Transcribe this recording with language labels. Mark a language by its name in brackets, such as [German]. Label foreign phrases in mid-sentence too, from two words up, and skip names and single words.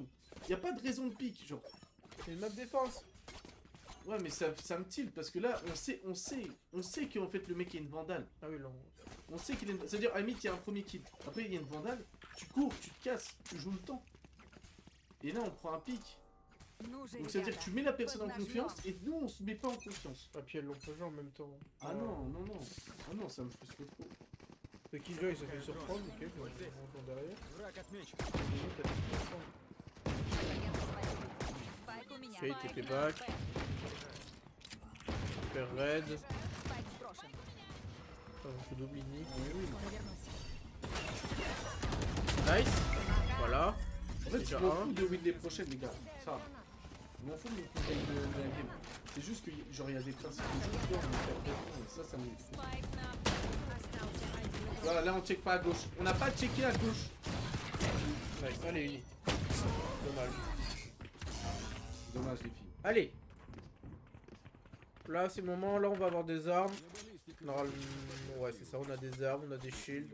[French] Y a pas de raison de pique, genre. C'est une map défense. Ouais mais ça me tilt parce que là on sait qu'en fait le mec est une vandale. Ah oui, non. On sait qu'il est une... C'est-à-dire, à la limite, il y a un premier kill. Après, il y a une vandale. Tu cours, tu te casses, tu joues le temps. Et là, on prend un pic. [Russian] Ну же, [French] Donc, c'est-à-dire que tu mets la personne en [Russian] поднажмём. [French] confiance et nous, on se met pas en confiance. Ah, puis elles l'ont pas joué en même temps. Ah non, non, non. Ah non, ça me frustre trop. Le Killjoy, il s'est fait surprendre. Ok, je rentre derrière. [Russian] Спайк у меня. [French] Fate [Russian] Спайк [French] était [Russian] на [French] back. [Russian] Б. [French] Super raid. [Russian] Спайк сброшен. [French] On fait double uni. [Russian] Скоро вернусь. [French] Nice. Voilà. En fait, je Déjà m'en un. fous de win les prochaines, les gars. Ça, je m'en fous de la game. C'est juste que, genre, il y a des principes de jeu qui doivent me faire perdre, et ça me... [Russian] Спайк на... Остался один игрок. [French] Voilà, là, on check pas à gauche. On n'a pas checké à gauche. Nice. Allez, uni. Dommage. Dommage, les filles. Allez. Là, c'est le moment. Là, on va avoir des armes. Normalement, ouais, c'est ça. On a des armes, on a des shields.